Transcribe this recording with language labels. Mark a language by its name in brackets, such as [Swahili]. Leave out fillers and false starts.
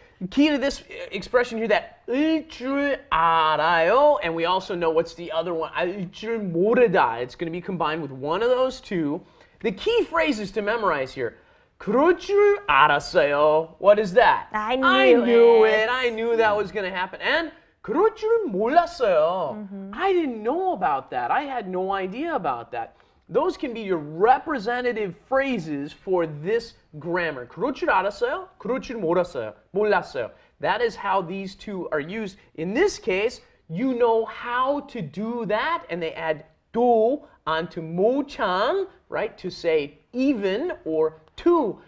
[English] Key to this expression here, that [Korean] 을 줄 알아요, [English] and we also know what's the other one, [Korean] 알 줄 모르다. [English] It's going to be combined with one of those two. The key phrases to memorize here. [Korean] 그럴 줄 알았어요. [English] What is that? I knew it. I knew that was going to happen. [Korean] And 그럴 줄 몰랐어요. [English] I didn't know about that. I had no idea about that. Those can be your representative phrases for this grammar. [Korean] 그럴 줄 알았어요? 그럴 줄 몰랐어요. [English] That is how these two are used. In this case, you know how to do that, and they add 도 onto 모창, right, to say even or to.